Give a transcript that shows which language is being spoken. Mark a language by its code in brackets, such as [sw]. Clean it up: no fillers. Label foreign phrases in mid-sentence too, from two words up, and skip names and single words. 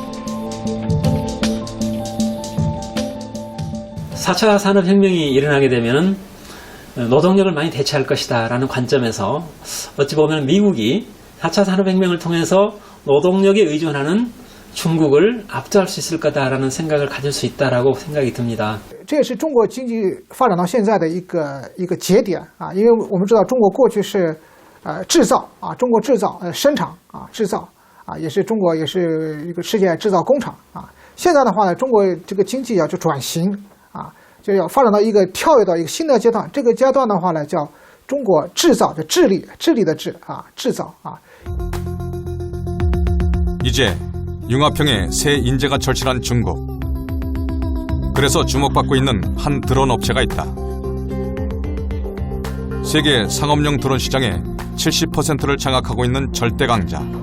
[ko] 4차 산업혁명이 일어나게 되면 노동력을 많이 대체할 것이다 라는 관점에서 어찌 보면 미국이 4차 산업혁명을 통해서 노동력에 의존하는 중국을 압도할 수 있을 거다라는 생각을 가질 수 있다라고 생각이 듭니다. [zh] 这也是中国经济发展到现在的一个节点啊，因为我们知道中国过去是制造啊，中国制造生产啊制造啊，也是中国也是一个世界制造工厂啊。现在的话呢，中国这个经济要就转型啊，就要发展到一个跳跃到一个新的阶段。这个阶段的话呢，叫中国制造的智力，智力的智啊，制造啊。 [ko] 이제 융합형의 새 인재가 절실한 중국. 그래서 주목받고 있는 한 드론 업체가 있다. 세계 상업용 드론 시장의 70%를 장악하고 있는 절대 강자.